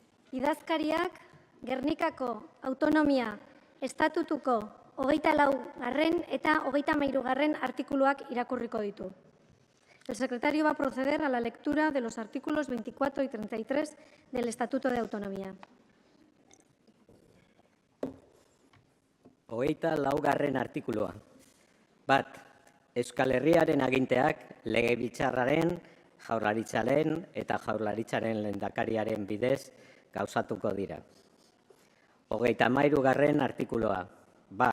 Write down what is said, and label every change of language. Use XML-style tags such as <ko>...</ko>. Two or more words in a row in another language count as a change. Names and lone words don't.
<eu>Idazkariak Gernikako autonomia estatutuko 24. eta 33. artikuluak irakurriko ditu.</eu> <es>El secretario va a proceder a la lectura de los artículos 24 y 33 del Estatuto de Autonomía.</es> <eu>24. artikulua. 1. Euskal Herriaren aginteak Legebiltzarraren, Jaurlaritzaren eta Jaurlaritzaren lehendakariaren bidez gauzatuko dira. 33. artikulua. 1.</eu>